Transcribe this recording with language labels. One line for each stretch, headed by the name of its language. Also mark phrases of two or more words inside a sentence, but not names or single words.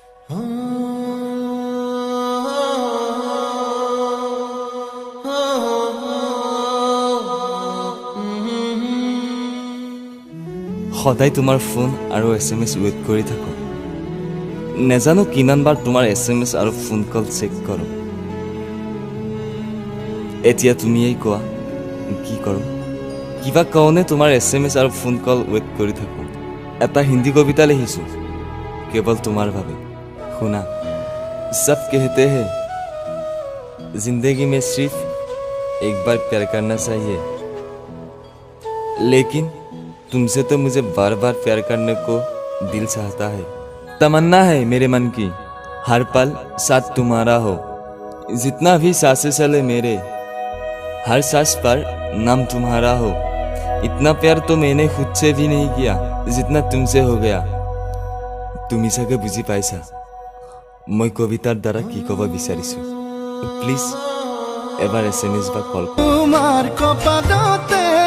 Assamese: সদায় তোমাৰ ফোন আৰু SMS ৱেইট কৰি থাকো নেজানো কিমানবাৰ তোমাৰ SMS আৰু
English: phone call check
Assamese: কৰো এতিয়া তুমিয়েই কোৱা কি কৰো কিবা কওনে তোমাৰ SMS আৰু
English: phone call
Assamese: ৱেইট কৰি থাকো এটা হিন্দী কবিতা লিখিছো কেৱল তোমাৰ বাবে শুনা
Hindi: सब कहते हैं जिंदगी में सिर्फ एक बार प्यार करना चाहिए लेकिन तुमसे तो मुझे बार बार प्यार करने को दिल चाहता है तमन्ना है मेरे मन की हर पल साथ तुम्हारा हो जितना भी सांसें चले मेरे हर सांस पर नाम तुम्हारा हो इतना प्यार तो मैंने खुद से भी नहीं किया जितना तुमसे हो गया
Assamese: তুমি চাগে বুজি পাইছা মই কবিতাৰ দ্বাৰা কি ক'ব বিচাৰিছো প্লিজ এবাৰ SMS বা কল তোমার কপালতে